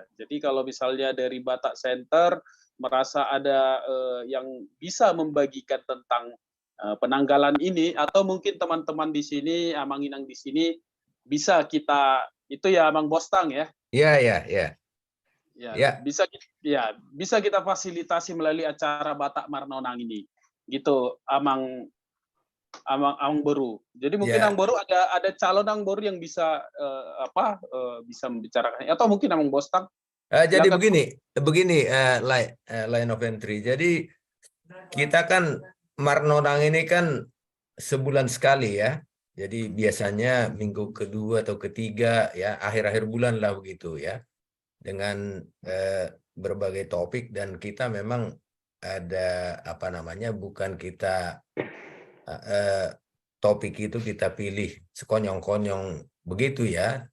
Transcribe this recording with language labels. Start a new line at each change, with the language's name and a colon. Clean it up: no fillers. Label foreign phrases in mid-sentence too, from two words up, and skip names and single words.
Indonesian: Jadi kalau misalnya dari Batak Center merasa ada yang bisa membagikan tentang penanggalan ini, atau mungkin teman-teman di sini, Amang Inang di sini bisa kita itu ya Amang Bostang ya. Iya. Ya, bisa kita fasilitasi melalui acara Batak Marnonang ini. Gitu Amang Boru. Jadi mungkin Amang Boru ada calon Amang Boru yang bisa bisa membicarakan, atau mungkin Amang Bostang. Jadi begini
English: line of entry.
Indonesian: Jadi kita kan Marnonang ini kan sebulan sekali ya. Jadi biasanya minggu kedua atau ketiga ya, akhir-akhir bulan lah begitu ya. Dengan berbagai topik, dan kita memang ada bukan kita topik itu kita pilih sekonyong-konyong begitu ya.